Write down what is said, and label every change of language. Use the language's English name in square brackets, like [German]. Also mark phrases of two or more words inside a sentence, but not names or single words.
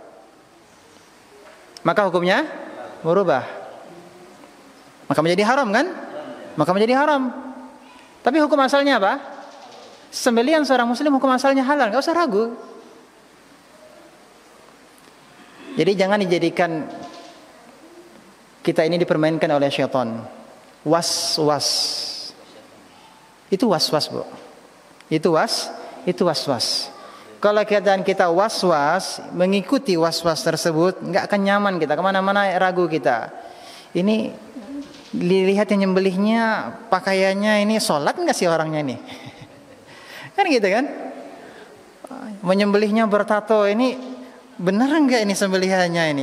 [Indonesian] Maka menjadi haram kan? Tapi hukum asalnya apa? Sembelihan seorang muslim hukum asalnya halal, enggak usah ragu. Jadi jangan dijadikan kita ini dipermainkan oleh syaitan. Was-was. Itu was-was, Bu. Itu was-was. Kalau kita was-was, mengikuti was-was tersebut, enggak akan nyaman kita, kemana-mana ragu kita. Ini dilihat yang nyembelihnya, pakaiannya ini sholat enggak sih orangnya ini? Kan gitu kan? Menyembelihnya bertato ini benar enggak ini sembelihannya ini?